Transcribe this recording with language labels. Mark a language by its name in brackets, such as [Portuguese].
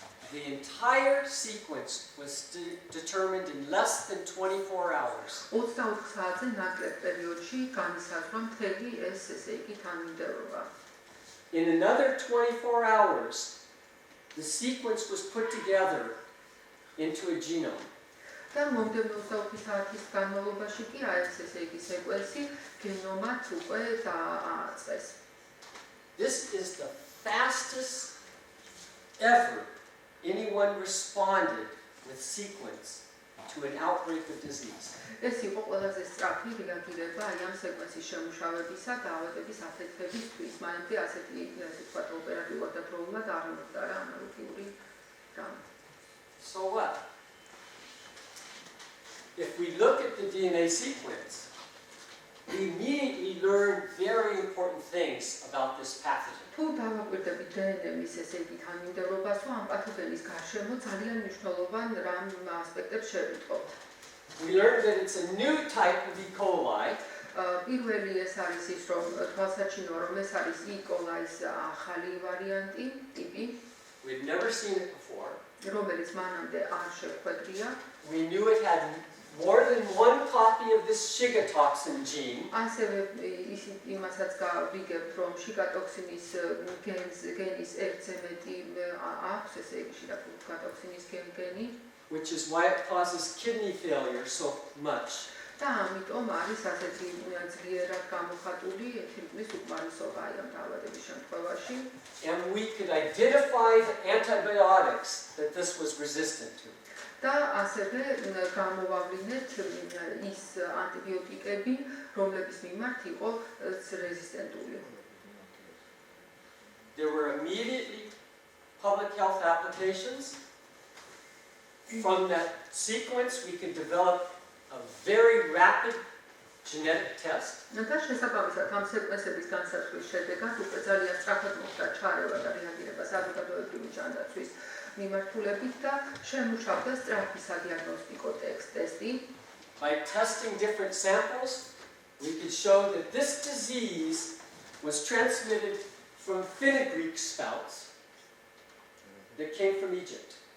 [English] The entire sequence was determined in less than 24 hours. [Georgian] 24 საათზე ნაკლებ პერიოდში განისაზღვრა მთელი ეს ესე იგი თანმიმდევრობა. [English] In another 24 hours, the sequence was put together into a genome. [Georgian] და მომდევნო 24 საათის განმავლობაში კი ეს ესე იგი სეკვენსი გენომად უკვე დააწყეს. [English] This is the fastest ever anyone responded with sequence to an outbreak of disease. [Georgian] ეს იყო ყველაზე სწრაფი რეაგირება აი ამ სეკვენსის შემუშავებისა დაავადების აფეთქებისთვის. მანამდე ასეთი ვთქვათ ოპერატიულად და დროულად არ მომხდარა ანალოგიური რამ. [English] So what? If we look at the DNA sequence, we immediately learn very important things about this pathogen. [Georgian] თუ დავაკვირდებით დნმ-ის ესე იგი თანმიმდევრობას, რომ ამ პათოგენის გარშემო ძალიან მნიშვნელოვან რამ ასპექტებს შევიტყობთ. [English] We learned that it's a new type of E. coli. [Georgian] პირველი ეს არის ის, რომ თვალსაჩინოა, რომ ეს არის E. coli-ის ახალი ვარიანტი, ტიპი, [English] We'd never seen it before. [Georgian] რომელიც მანამდე არ შეხვედრია. [English] We knew it had more than one copy of this Shiga toxin gene [Georgian] ასევე იმასაც გავიგებთ, რომ შიგატოქსინის გენის ერთზე მეტი აქვს, ესე იგი შიგატოქსინის გენი, [English] which is why it causes kidney failure so much. [Georgian] და ამიტომ არის ასეთი ძლიერად გამოხატული ეთილგლის უკმარისობა ამ დაავადების შემთხვევაში. [English] And we could identify the antibiotics that this was resistant to. [Georgian] და ასევე გამოვავლინეთ ის ანტიბიოტიკები, რომლების მიმართ იყო რეზისტენტული. [English] There were immediately public health applications. From that sequence, we could develop a very rapid genetic test. [Georgian] და შესაბამისად ამ სეკვენსების განსაზღვრის შედეგად უკვე ძალიან სწრაფად მოხდა ჩარევა და რეაგირება საზოგადოებრივი ჯანდაცვის მიმართულებით და შემუშავდა სწრაფი სადიაგნოსტიკო ტესტი. [English] By testing different samples, we could show that this disease was transmitted from fenugreek spouts that came from Egypt.